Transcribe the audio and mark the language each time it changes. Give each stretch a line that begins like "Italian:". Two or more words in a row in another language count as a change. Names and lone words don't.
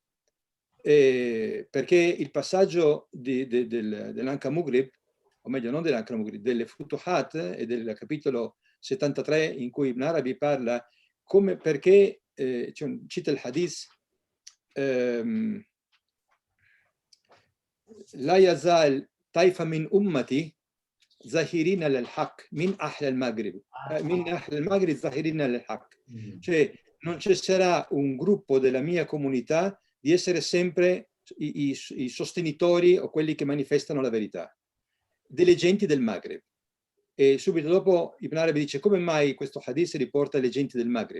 Italian: Perché il passaggio dell'Anka Mughrib, o meglio non dell'Anka Mughrib, delle Futuhat e del capitolo 73 in cui Ibn Arabi parla perché cita il hadith
Arabic: لا يزال طائفة من أمتي ظاهرين الحق من أهل المغرب ظاهرين الحق min ahl al-Maghrib zahirina al-haq,
Italian: cioè non cesserà un gruppo della mia comunità di essere sempre i sostenitori o quelli che manifestano la verità delle genti del Maghreb. E subito dopo Ibn Arabi dice: come mai questo hadith riporta le genti del Maghreb?